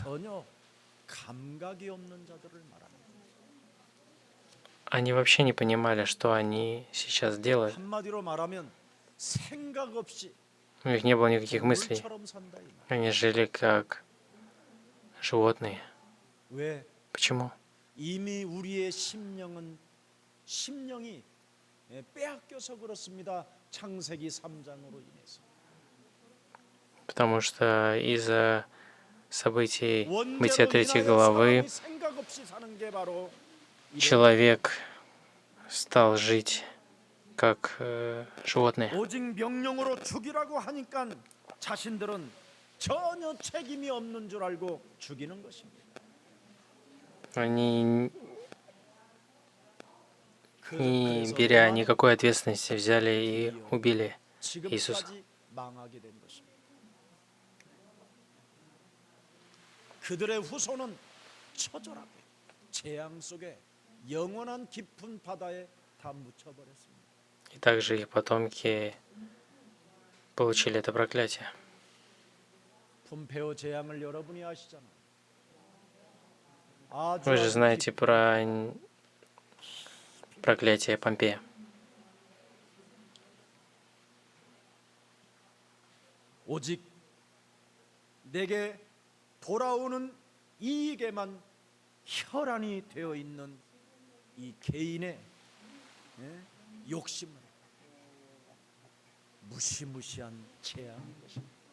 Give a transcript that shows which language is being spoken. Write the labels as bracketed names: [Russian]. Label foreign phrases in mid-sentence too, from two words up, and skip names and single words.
[Korean] 전혀 감각이 없는 자들을 말합니다. [Russian] Они вообще не понимали, что они сейчас делают. [Korean] 한마디로 말하면 생각 없이 [Russian] У них не было никаких мыслей. [Korean] 물처럼 산다 이 말. [Russian] Они жили как животные. [Korean] 왜? [Russian] Почему? [Korean] 이미 우리의 심령이 빼앗겨서 그렇습니다. 창세기 3장으로 인해서. [Russian] Потому что из-за событий Бытия [Korean] 원죄로 3 인하여 [Russian] главы [Korean] 사람이 생각 없이 사는 게 바로 이런 [Russian] человек стал жить как животное. [Korean] 오직 명령으로 죽이라고 하니까 자신들은 전혀 책임이 없는 줄 알고 죽이는 것입니다. [Russian] Они, не [Korean] 그래서 [Russian] беря [Korean] 또한 [Russian] никакой ответственности, взяли и убили Иисуса. [Korean] 지금까지 망하게 된 것입니다. 그들의 후손은 처절하게 재앙 속에 영원한 깊은 바다에 다 묻혀버렸습니다. [Russian] И также их потомки получили это проклятие. [Korean] 품페오 재앙을 여러분이 아시잖아요. 아주 [Russian] Вы же [Korean] 아주 [Russian] знаете [Korean] 깊은 [Russian] про проклятие Помпея. [Korean] 오직 내게 돌아오는 이익에만 혈안이 되어 있는 이 개인의 욕심을 무시무시한 재앙인 것입니다.